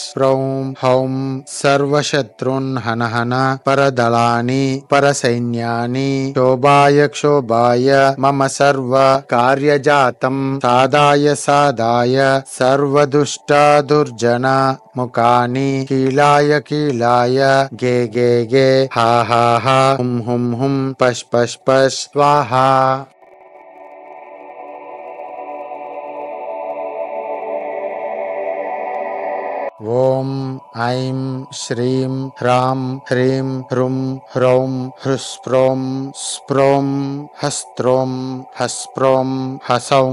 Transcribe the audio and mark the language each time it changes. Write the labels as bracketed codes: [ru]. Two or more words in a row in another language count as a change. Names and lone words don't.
[sa] स्प्रौं हौं सर्वशत्रुन् हन हन परदलानि परसैन्यानि क्षोभाय क्षोभाय मम सर्व कार्यजातं साधाय साधाय सर्वदुष्ट दुर्जन मुखानि कीलाय कीलाय गे गे गे हा हा हा हुं हुं हुं पश पश पश स्वाहा। ओम ऐं श्रीं ह्रां ह्रीं ह्रुं ह्रौं ह्रुस्प्रों स्प्रों हस्त्रों हस्प्रों हसौं।